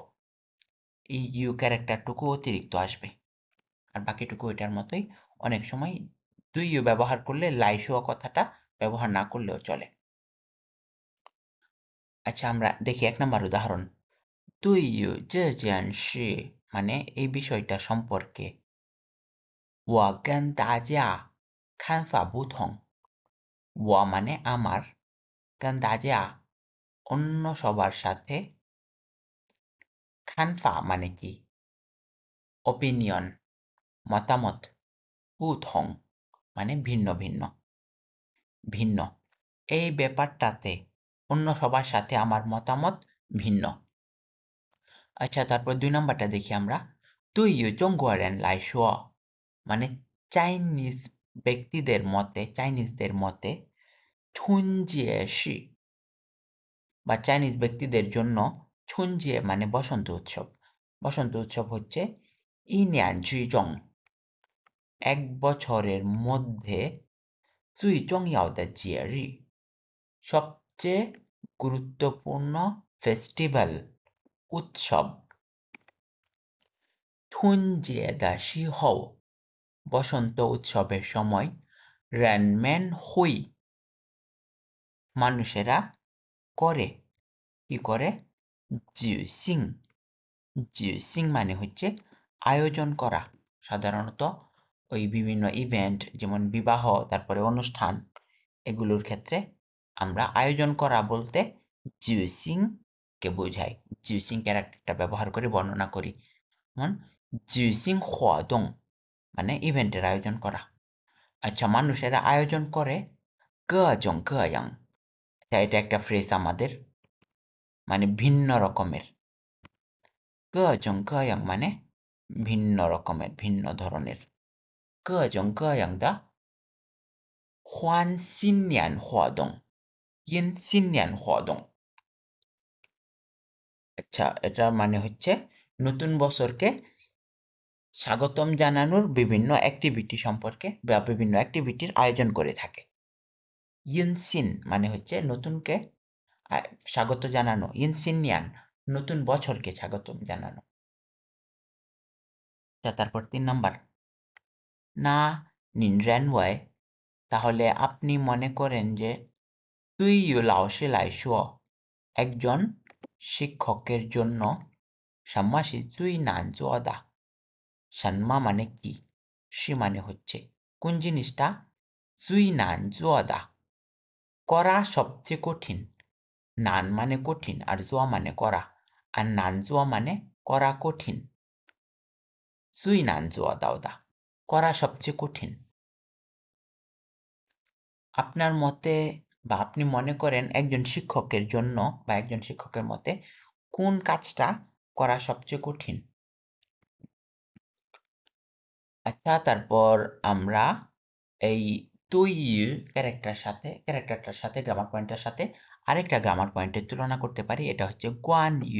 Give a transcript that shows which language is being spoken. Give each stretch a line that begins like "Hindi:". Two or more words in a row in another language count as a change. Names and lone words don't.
Bangla: এই ক্যারেক্টারটুকু অতিরিক্ত আসবে, আর বাকিটুকু এটার মতোই। অনেক সময় তুই ব্যবহার করলে লাইশোয়া কথাটা ব্যবহার না করলেও চলে। আচ্ছা, আমরা দেখি 1 নাম্বার উদাহরণ। তুই যে মানে এই বিষয়টা সম্পর্কে
Chinese: 我跟大家看法不同。
Bangla: 我 মানে আমার,
Chinese: 跟大家
Bangla: অন্য সবার সাথে, 看法 মানে কি অপিনিয়ন, মতামত, 不同 মানে ভিন্ন ভিন্ন, ভিন্ন। এই ব্যাপারটাতে অন্য সবার সাথে আমার মতামত ভিন্ন। আচ্ছা, তারপর 2 নাম্বারটা দেখি আমরা। তুই
Chinese: 中国人来说
Bangla: মানে চাইনিজদের মতে
Chinese: 春节是
Bangla: বা চাইনিজ ব্যক্তিদের জন্য 春节 মানে বসন্ত উৎসব। বসন্ত উৎসব হচ্ছে
Chinese: 一年之中
Bangla: এক বছরের মধ্যে
Chinese: 最重要的节日
Bangla: সবচেয়ে গুরুত্বপূর্ণ ফেস্টিভ্যাল, উৎসব।
Chinese: 春节的时候
Bangla: বসন্ত উৎসবের সময়
Chinese: 人们会
Bangla: মানুষেরা করে, কি করে 举行 মানে হচ্ছে আয়োজন করা। সাধারণত ওই বিভিন্ন ইভেন্ট যেমন বিবাহ, তারপরে অনুষ্ঠান, এগুলোর ক্ষেত্রে আমরা আয়োজন করা বলতে 举行 কে বোঝাই। 举行 ক্যারেক্টারটা ব্যবহার করে বর্ণনা করি। যেমন
Chinese: 举行活动
Bangla: মানে ইভেন্টের আয়োজন করা। আচ্ছা, মানুষেরা আয়োজন করে
Chinese: 各种各样,
Bangla: এটা একটা ফ্রেজ আমাদের, মানে ভিন্ন রকমের।
Chinese: 各种各样
Bangla: মানে ভিন্ন রকমের, ভিন্ন ধরনের।
Chinese: 各种各样的欢新年活动, 迎新年活动।
Bangla: আচ্ছা, এটা মানে হচ্ছে নতুন বছরকে স্বাগতম জানানোর বিভিন্ন অ্যাক্টিভিটি সম্পর্কে বা বিভিন্ন অ্যাক্টিভিটির আয়োজন করে থাকে। ইনসিন মানে হচ্ছে নতুনকে স্বাগত জানানো, ইনসিনিয়ান নতুন বছরকে স্বাগতম জানানো। তারপর 3 নাম্বার,
Chinese: 那你认为
Bangla: তাহলে আপনি মনে করেন যে
Chinese: 对于老师来说
Bangla: একজন শিক্ষকের জন্য
Chinese: 什么是最难做的
Bangla: সাম্মা মানে কি, সি মানে হচ্ছে কোন জিনিসটা,
Chinese: 最难做的
Bangla: করা সবচেয়ে কঠিন। নান মানে কঠিন আর জোয়া মানে করা, আর
Chinese: 难做
Bangla: মানে করা কঠিন।
Chinese: 最难做到的
Bangla: করা সবচেয়ে কঠিন। আপনার মতে বা আপনি মনে করেন একজন শিক্ষকের জন্য বা একজন শিক্ষকের মতে কোন কাজটা করা সবচেয়ে কঠিন। আচ্ছা, তারপর আমরা এই তুই ক্যারেক্টারটার সাথে গ্রামার পয়েন্টের সাথে আরেকটা গ্রামার পয়েন্টের তুলনা করতে পারি, এটা হচ্ছে গুয়ান ইউ।